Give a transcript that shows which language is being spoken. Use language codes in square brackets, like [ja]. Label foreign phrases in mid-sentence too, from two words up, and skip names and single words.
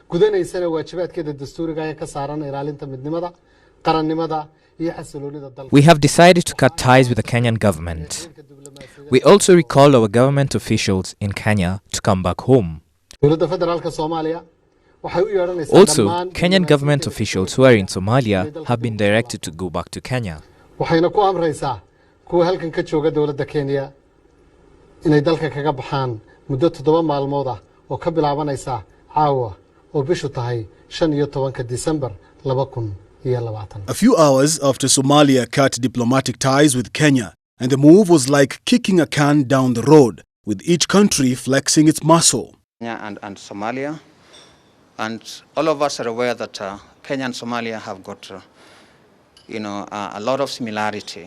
[so] gudanaysana waajibaadkeeda dastuuriga ee ka saaran ilaalinta midnimada qarannimada iyo xasiloonida dalka. [en] We have decided to cut ties with the Kenyan government. We also recall our government officials in Kenya to come back home. [so] Dowladda Federaalka Soomaaliya waxay u yeeranaysaa [en] Also, Kenyan government officials who are in Somalia have been directed to go back to Kenya. [so] waxayna ku amraysaa kuwa halkan ka jooga dowladda Kenya inay dalka kaga baxaan muddo 7 maalmood ah oo ka bilaabanaysa caawa oo bishu tahay 15 December 2020. [en] A few hours after Somalia cut diplomatic ties with Kenya, and the move was like kicking a can down the road, with each country flexing its muscle. Kenya and Somalia, and all of us are aware that Kenya and Somalia have got, a lot of similarity.